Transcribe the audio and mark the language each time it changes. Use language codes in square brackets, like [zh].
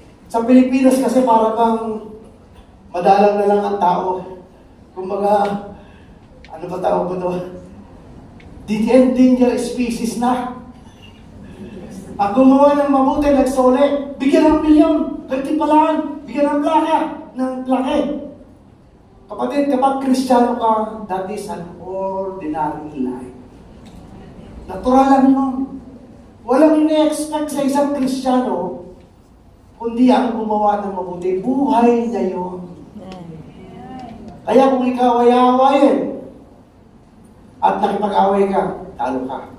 [tl] Sa Pilipinas kasi para bang madalang na lang ang tao. Kumbaga, ano ba tawag ko ito? Endangered species na. Ang gumawa ng mabuti, nagsole, bigyan ng milyon, gantipalaan, bigyan ng plake. Kapatid, kapag Kristiyano ka, [en] that is an ordinary life. [tl] Natural lang nun. Walang ine-expect sa isang Kristiyano, kundi ang gumawa ng mabuti. Buhay na yun. Kaya kung ikaw ay awayin, at nakipag-away ka, talo ka.